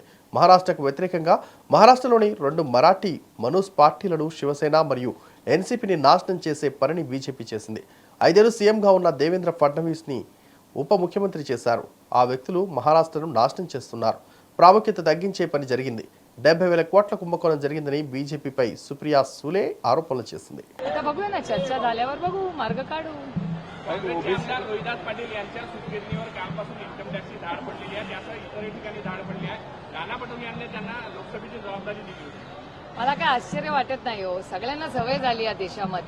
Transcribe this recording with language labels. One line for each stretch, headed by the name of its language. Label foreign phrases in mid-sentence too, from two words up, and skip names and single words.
Telugu: మహారాష్ట్రకు వ్యతిరేకంగా మహారాష్ట్రలోని 2 మరాఠీ మనూస్ పార్టీలను శివసేన మరియు ఎన్సీపీని నాశనం చేసే పనిని బీజేపీ చేసింది. 5 ఏళ్లు సీఎంగా ఉన్న దేవేంద్ర ఫడ్నవీస్ని ఉప ముఖ్యమంత్రి చేశారు. ఆ వ్యక్తులు మహారాష్ట్రను నాశనం చేస్తున్నారు. ప్రాముఖ్యత తగ్గించే పని జరిగింది. 70,000 కోట్ల కుంభకోణం జరిగిందని బీజేపీపై సుప్రియా సూలే ఆరోపణలు చేసింది.
Marathi: आता बघूया ना, चर्चा झाल्यावर बघू, मार्ग काढू. रोहिदास पाटील यांच्या सुतगिरणीवर कालपासून इन्कम टॅक्सची धाड पडलेली आहे, त्यासह इतरही ठिकाणी धाड पडली आहे. नाना पटोले यांनी त्यांना लोकसभेची जबाबदारी दिली होती. मला काय आश्चर्य वाटत नाही हो. सगळ्यांना सवय झाली या देशामध्ये.